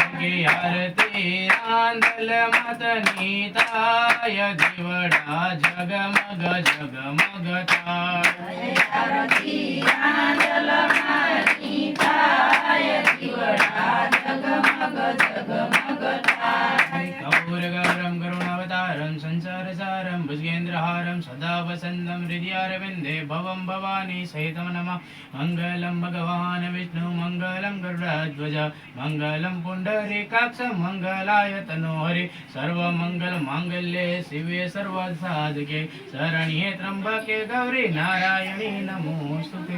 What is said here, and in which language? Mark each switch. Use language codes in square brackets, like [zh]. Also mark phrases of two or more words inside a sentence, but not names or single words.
[gu] કે આરતી રાંદલ મતની થાય, દીવડા જગમગ જગમગ થાય, આરતી આંદલ માની થાય, દીવડા જગમગ જગમગ થાય, [sa] કપૂર ગૌરમ કરુણાવતાર सारं संसारसारं भुजगेन्द्रहारं सदा वसन्तं हृदयारविन्दे भवं भवानी सहितं नमः मङ्गलं भगवान् विष्णु मङ्गलं गरुडध्वज मङ्गलं पुण्डरीकाक्ष मङ्गलाय तनोहरि सर्वमङ्गलमाङ्गल्ये शिवे सर्वसाधके शरण्ये त्र्यंबके गौरी नारायणी नमोस्तुते.